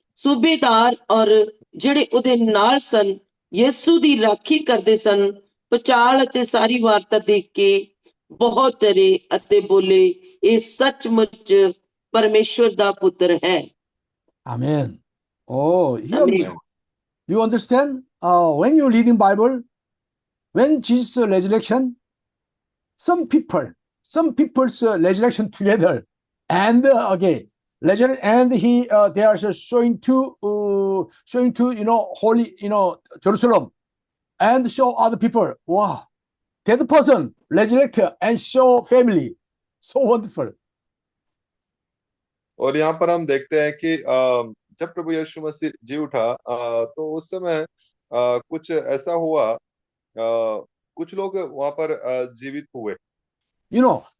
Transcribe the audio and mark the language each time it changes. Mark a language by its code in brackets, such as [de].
[pa] ਸੂਬੇਦਾਰ ਔਰ ਜਿਹੜੇ ਉਹਦੇ ਨਾਲ ਸਨ, ਯਿਸੂ ਦੀ ਰਾਖੀ ਕਰਦੇ ਸਨ, ਪਚਾਲ ਅਤੇ ਸਾਰੀ ਵਾਰਤਾ ਦੇਖ ਕੇ ਬਹੁਤ ਡਰੇ ਅਤੇ ਬੋਲੇ, ਇਹ ਸੱਚਮੁੱਚ ਪਰਮੇਸ਼ਵਰ ਦਾ ਪੁੱਤਰ ਹੈ। [en] Amen. Oh, here Amen. you understand? When you're reading Bible, when Jesus' resurrection, some people's resurrection together, And okay, legend, and he they are showing to holy Jerusalem, and show other people. Wow, that person resurrect and show family, so wonderful. [hi] और यहाँ पर हम देखते हैं कि जब प्रभु यीशु मसीह जी उठा तो उस समय कुछ ऐसा हुआ, कुछ लोग वहां पर जीवित हुए।